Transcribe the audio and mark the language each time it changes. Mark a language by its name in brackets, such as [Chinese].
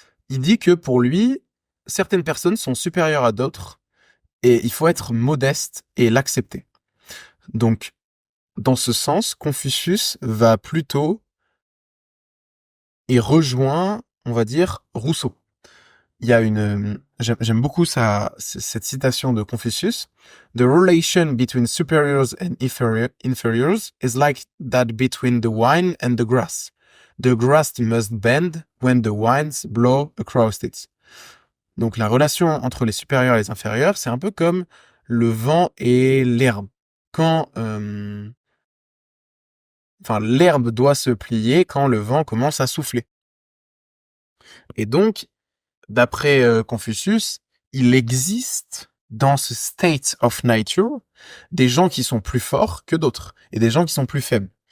[French] Il dit que pour lui, certaines personnes sont supérieures à d'autres et il faut être modeste et l'accepter. Donc, dans ce sens, Confucius va plutôt et rejoint, on va dire, Rousseau. Il y a j'aime beaucoup cette citation de Confucius. [English] The relation between superiors and inferiors is like that between the wine and the grass. The grass must bend when the winds blow across it. [French] Donc la relation entre les supérieurs et les inférieurs, c'est un peu comme le vent et l'herbe. Quand, enfin, l'herbe doit se plier quand le vent commence à souffler. Et donc, d'après Confucius, il existe dans ce [English] state of nature [French] des gens qui sont plus forts que d'autres et des gens qui sont plus faibles.